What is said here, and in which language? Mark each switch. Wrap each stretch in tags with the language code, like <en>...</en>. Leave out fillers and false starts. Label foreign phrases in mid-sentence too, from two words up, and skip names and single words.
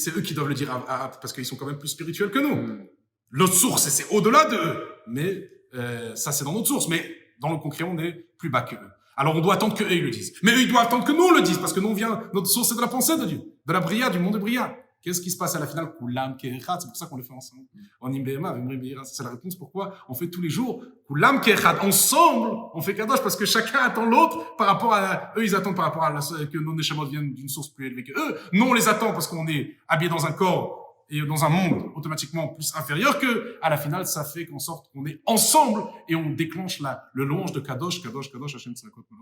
<fr>C'est eux qui doivent le dire parce qu'ils sont quand même plus spirituels que nous. Notre source, c'est au-delà de eux. Mais ça, c'est dans notre source. Mais dans le concret, on est plus bas qu'eux. Alors, on doit attendre qu'eux, ils le disent. Mais eux, ils doivent attendre que nous, on le dise. Parce que nous, notre source, c'est de la pensée de Dieu. De la Bria, du monde de Bria. Qu'est-ce qui se passe à la finale?</fr> <he>כולם כאחד.</he> <fr>C'est pour ça qu'on le fait ensemble. En Imbéma, c'est la réponse pourquoi on fait tous les jours.</fr> <he>כולם כאחד.</he> <fr>Ensemble, on fait Kadosh parce que chacun attend l'autre par rapport à, eux, ils attendent par rapport à que nos Neshamot viennent d'une source plus élevée que eux. Nous, on les attend parce qu'on est habillés dans un corps et dans un monde automatiquement plus inférieur que, à la finale, ça fait qu'en sorte qu'on est ensemble et on déclenche le louange de</fr> <he>קדוש קדוש קדוש השם צבאות.</he>